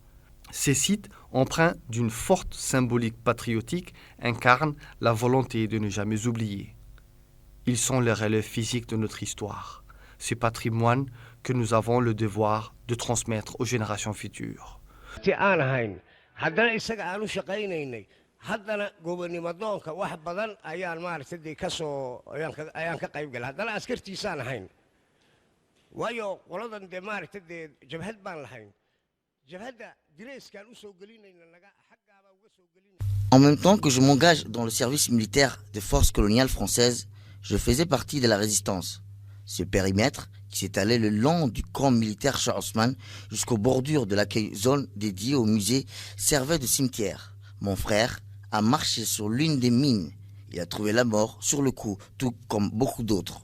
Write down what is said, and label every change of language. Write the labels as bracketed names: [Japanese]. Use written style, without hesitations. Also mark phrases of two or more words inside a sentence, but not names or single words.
[French] Ces sites, empreints d'une forte symbolique patriotique, incarnent la volonté de ne jamais oublier. Ils sont les relèves physiques de notre histoire, ce patrimoine que nous avons le devoir de transmettre aux générations futures. [Somali] haddana gobonimadoonka wax badan ayaan maaragtay ayaan ka qayb galay haddana askartiisaan ahayn waayo qoladan dee maaragtay jabhad baan lahayn jabhadda direyskaan u soo gelinayna naga xaggaaba uga soo gelinayna. [French] En même temps que je m'engage dans le service militaire des forces coloniales françaises, je faisais partie de la résistance. Ce périmètre, qui s'étalait le long du camp militaire Shah Osman jusqu'aux bordures de l'accueil zone dédiée au musée, servait de cimetière. Mon frère a marché sur l'une des mines. Il a trouvé la mort sur le coup, tout comme beaucoup d'autres.